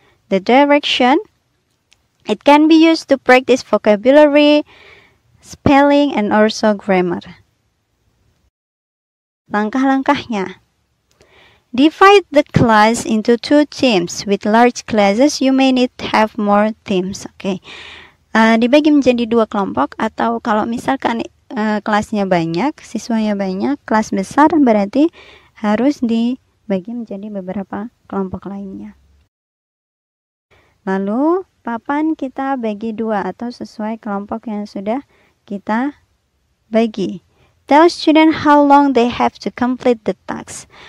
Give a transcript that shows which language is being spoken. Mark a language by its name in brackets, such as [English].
[English] The direction, it can be used to practice vocabulary, spelling, and also grammar. Langkah-langkahnya. Divide the class into 2 teams. With large classes, you may need to have more teams. Okay. [Indonesian] Dibagi menjadi 2 kelompok, atau kalau misalkan kelasnya banyak, siswanya banyak, kelas besar berarti harus dibagi menjadi beberapa kelompok lainnya. Lalu papan kita bagi 2 atau sesuai kelompok yang sudah kita bagi. [English] Tell student how long they have to complete the task.